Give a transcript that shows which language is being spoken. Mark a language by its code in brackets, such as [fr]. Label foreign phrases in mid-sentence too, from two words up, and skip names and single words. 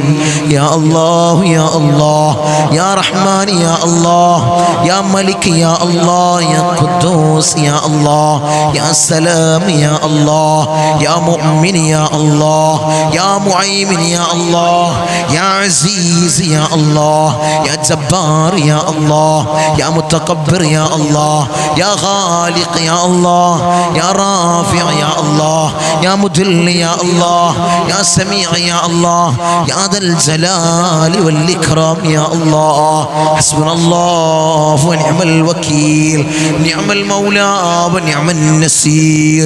[ar] يا الله يا الله يا رحمن يا الله يا ملك يا الله يا قدوس يا الله يا سلام يا الله يا مؤمن يا الله يا معيمن يا الله يا عزيز يا الله يا جبار يا الله يا متكبر يا الله يا خالق يا الله، يا رافع يا الله، يا مذل يا الله، يا سميع يا الله، يا ذا الجلال والإكرام يا الله. حسبنا الله ونعم الوكيل، نعم المولى ونعم النصير.